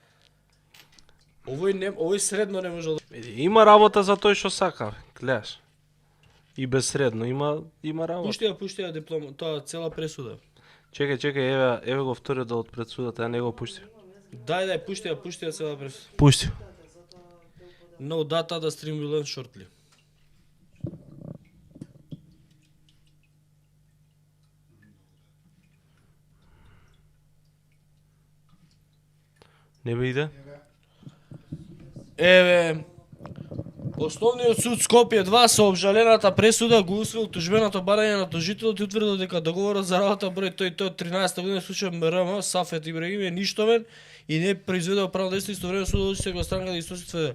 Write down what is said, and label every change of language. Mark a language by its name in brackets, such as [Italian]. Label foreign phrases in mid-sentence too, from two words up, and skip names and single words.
[Macedonian] Овој средно не може да... Има работа за тој што сака, гледаш. И без средно има работа. Пушти ја диплома, тоа цела пресуда. Чекај, еве го вториот дел од предсудата, ја не го пушти. Дај, пушти ја цела пресуда. Пушти. [English] No data the stream will end shortly. [Macedonian] Не бе иде? Еве, Основниот суд Скопје 2 со обжалената пресуда го усвоил тужбеното барање на тожителот и утврдил дека договорот за работа број тој 13 година случај МРМ Сафет Ибрагим е ништовен и не произведел правно дејство, исто време судот одлучи дека странка да истоси тврди.